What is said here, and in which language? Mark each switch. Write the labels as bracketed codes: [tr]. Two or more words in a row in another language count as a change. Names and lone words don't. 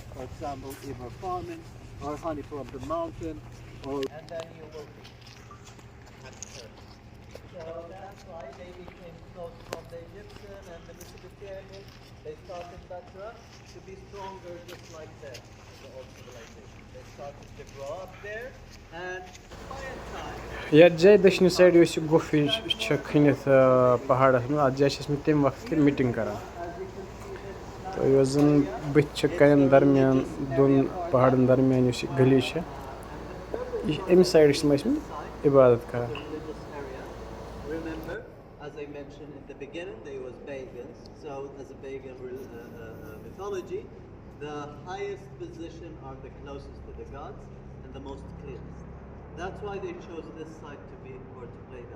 [en] For example, either farming or honey from the mountain, and then you will be at church. So that's why they became close from the Egyptian and the Mesopotamian. They started better to be stronger, just like the old civilization. They started to grow up there, and by a time. [ks] یتھ جایہِ دٔچھنہِ سایڈٕ یۄس یہِ گُفہِ چھِ کھٔنِتھ پہاڑس منٛز اَتھ جایہِ چھِ ٲسمٕتۍ تَمہِ وقتہٕ میٖٹِنٛگ کران تہٕ یۄس زن بٕتھِ چھِ کَنٮ۪ن درمیان دۄن پہاڑن درمیان یۄس یہِ گلی چھِ یہِ چھِ اَمہِ سایڈٕ چھِ تِم ٲسمٕتۍ عبادت کران. [en] Remember, as I mentioned in the beginning, they was pagans. So as a pagan mythology, the highest position are the closest to the gods and the most cleanest. That's why they chose this site to be or to play that.